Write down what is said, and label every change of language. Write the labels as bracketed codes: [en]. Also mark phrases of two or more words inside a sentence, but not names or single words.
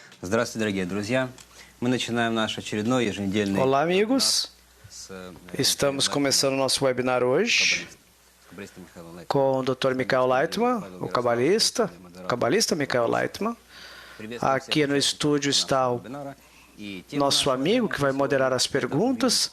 [ru] Здравствуйте, дорогие друзья. Мы начинаем наш очередной еженедельный... [pt] Olá, amigos. Estamos começando nosso webinar hoje com o Dr. Michael Leitman, o cabalista Michael Leitman. Aqui no estúdio está o nosso amigo que vai moderar as perguntas.